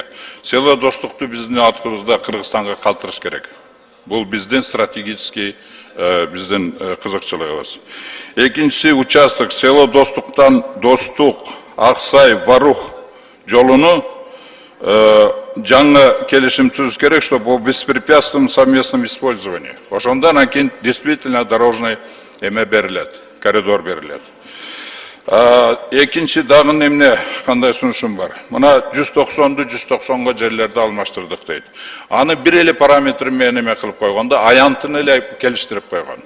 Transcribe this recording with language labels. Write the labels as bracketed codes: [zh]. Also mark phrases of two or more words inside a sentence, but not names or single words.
[ky] Село достукту биздин артыбызда Кыргызстанга калтырыш керек. Бул биздин стратегический биздин кызыкчылыгыбыз. Экинчиси участок село достуктан Достук, Аксай, Варух жолуну жаңы келишим түзүш керек, [ru] чтобы по беспрепятственному совместному использованию. [ky] Ошондон анан [ru] действительно дорожный [ky] эме берилет, коридор берилет. Экинчи дагы эмне кандай сунушум бар. Мына 190ду 190го жерлерди алмаштырдык дейт. Аны бир эле параметр менен эме кылып койгондо аянтын эле келиштирип койгон.